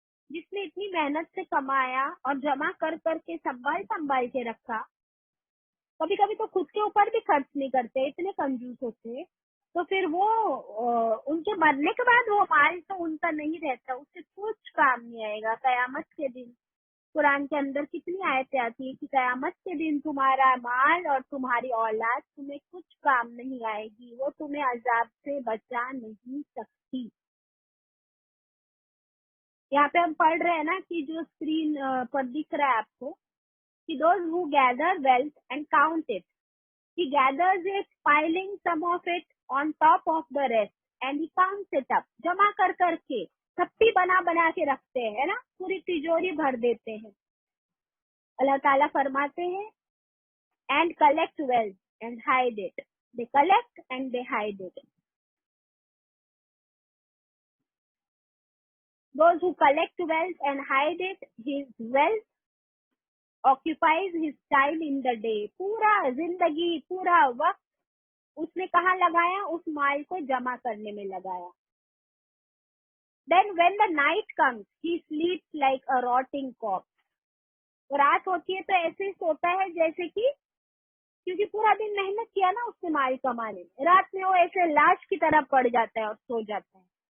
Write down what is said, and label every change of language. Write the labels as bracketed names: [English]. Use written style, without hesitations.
[Hindi] जिसने इतनी मेहनत से कमाया और जमा कर करके संभाल संभाल के रखा, कभी कभी तो खुद के ऊपर भी खर्च नहीं करते, इतने कंजूस होते, तो फिर वो उनके मरने के बाद वो माल तो उनका नहीं रहता, उससे कुछ काम नहीं आएगा कयामत के दिन। कुरान के अंदर कितनी आयतें आती है कि कयामत के दिन तुम्हारा माल और तुम्हारी औलाद तुम्हें कुछ काम नहीं आएगी, वो तुम्हें अजाब से बचा नहीं सकती। यहाँ पे हम पढ़ रहे हैं ना कि जो स्क्रीन पर दिख रहा है आपको, कि [English] those who gather wealth and count it, he gathers it, piling some of it on top of the rest, and he counts it up. [Hindi] जमा कर करके थप्पी बना बना के रखते हैं ना, पूरी तिजोरी भर देते हैं। अल्लाह ताला फरमाते हैं [English] and collect wealth and hide it. They collect and they hide it. Those who collect wealth and hide it, his wealth occupies his time in the day. [Hindi] पूरा जिंदगी, पूरा वक्त उसने कहाँ लगाया? उस माल को जमा करने में लगाया। [English] Then when the night comes, he sleeps like a rotting corpse. [Hindi] रात होती है तो ऐसे ही सोता है जैसे कि, क्योंकि पूरा दिन मेहनत किया ना उसने माल कमाने में, रात में वो ऐसे लाश की तरह पड़ जाता है और सो जाता है।